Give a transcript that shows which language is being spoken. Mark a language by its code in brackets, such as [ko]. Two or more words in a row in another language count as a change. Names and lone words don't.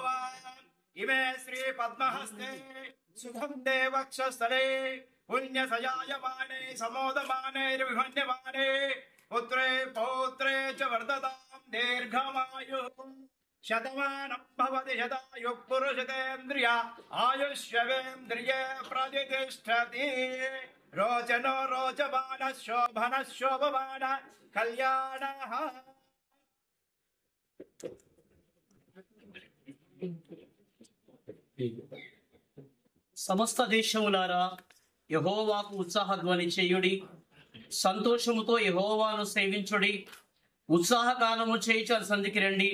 [sa] इमे श्री पद्महस्ते सुखं देवक्षस्थले पुण्यसजायमाने समोदमानेर्विभन्यमाने पुत्रे पौत्रे च वर्धतां दीर्घमायुः शतमानं भवति शतायुः पुरुषतेन्द्रिय आयुष्यवेन्द्रिये प्रतिष्ठति रोचनो रोचमान शोभन शोभमान कल्याण [te] సమస్త దేశములారా యెహోవాకు ఉత్సాహ ధ్వని చేయుడి, సంతోషముతో యెహోవాను సేవించుడి, ఉత్సాహగానము చేయుచు ఆయన సన్నిధికి రండి.